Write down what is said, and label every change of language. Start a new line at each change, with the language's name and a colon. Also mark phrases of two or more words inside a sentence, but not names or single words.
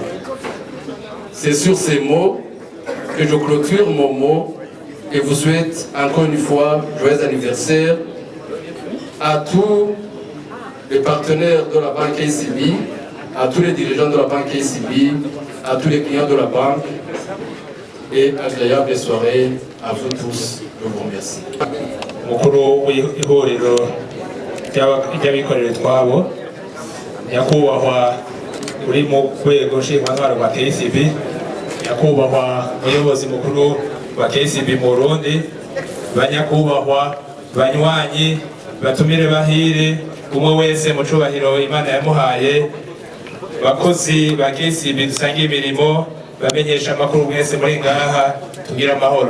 French: C'est sur ces mots que je clôture mon mot et vous souhaite encore une fois joyeux anniversaire à tous les partenaires de la banque KCB, à tous les dirigeants de la banque KCB, à tous les clients de la banque et agréable soirée à vous tous. Je vous remercie.
Rundi: Mukuru w'ihuriro ry'abikorera utwabo nyakubahwa uri mu rwego nshingwantwaro rwa KCB, nyakubahwa umuyobozi mukuru wa KCB mu Burundi, banyakubahwa banywanyi batumire bahire umwe wese mu cubahiro Imana yamuhaye, bakozi ba KCB dusangiye imirimo, bamenyesha amakuru mwese muri ngaha, tugira amahoro.